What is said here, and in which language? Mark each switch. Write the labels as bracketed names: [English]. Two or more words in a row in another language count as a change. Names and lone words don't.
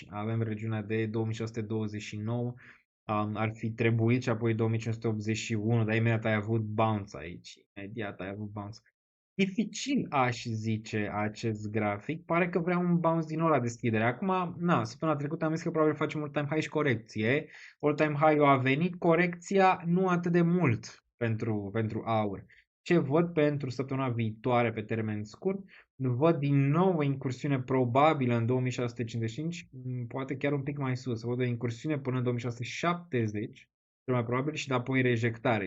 [Romanian] Avem regiunea de 2629, ar fi trebuit și apoi 2581, dar imediat ai avut bounce aici. Dificil aș zice acest grafic, pare că vrea un bounce din ăla deschidere. Acum, săptămâna trecută am zis că probabil facem [English] all-time high [Romanian] și corecție. [English] All-time high [Romanian] a venit, corecția nu atât de mult pentru aur. Ce văd pentru săptămâna viitoare pe termen scurt? Văd din nou o incursiune probabilă în 2655, poate chiar un pic mai sus. Văd o incursiune până în 2670, cel mai probabil, și apoi rejectare.